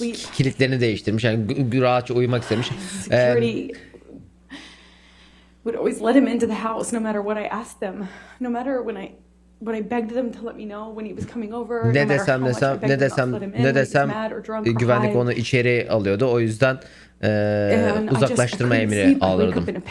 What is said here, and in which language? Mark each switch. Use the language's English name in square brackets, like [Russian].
[Turkish] Kilitlerini değiştirmiş. Yani rahatça uyumak istemiş. [English] Would always let him into the house no matter what I asked them. No matter when I begged them to let me know when he was coming over. [Turkish] Ne desem güvenlik onu içeri alıyordu. O yüzden uzaklaştırma emri aldırdım.